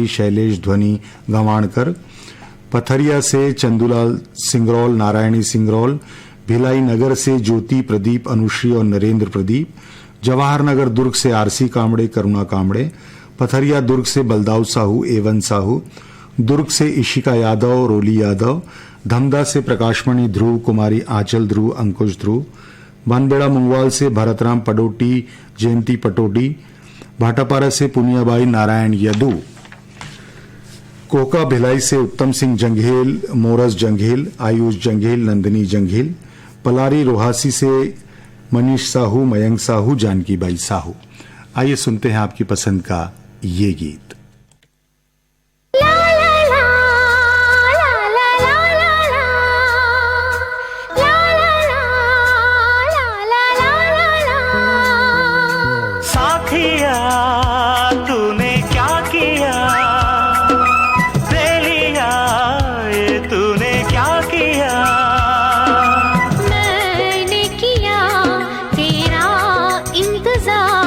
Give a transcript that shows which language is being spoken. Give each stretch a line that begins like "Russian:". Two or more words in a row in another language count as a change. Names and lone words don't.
Hindi: शैलेश, ध्वनि गंवाणकर, पथरिया से चंदूलाल सिंगरौल, नारायणी सिंगरौल, भिलाई नगर से ज्योति प्रदीप, अनुश्री और नरेंद्र प्रदीप, जवाहर नगर दुर्ग से आरसी कामड़े, करुणा कामड़े, पथरिया दुर्ग से बलदाऊ साहू, एवन साहू, दुर्ग से इशिका यादव, रोली यादव, धमदा से प्रकाशमणि ध्रुव, कुमारी आंचल ध्रुव, अंकुश ध्रुव, बनबेड़ा मुंगवाल से भरतराम पडोटी, जयंती पटोडी, भाटापारा से पुनियाबाई, नारायण यदू, कोका भिलाई से उत्तम सिंह जंघेल, मोरस जंघेल, आयुष जंघेल, नंदिनी जंघेल, पलारी रोहासी से मनीष साहू, मयंक साहू, जानकी बाई साहू। आइए सुनते हैं आपकी पसंद का ये गीत। ला ला ला ला ला ला ला ला ला ला। साथिया तूने क्या किया, दे लिया ये तूने क्या किया। मैंने किया तेरा इंतजार,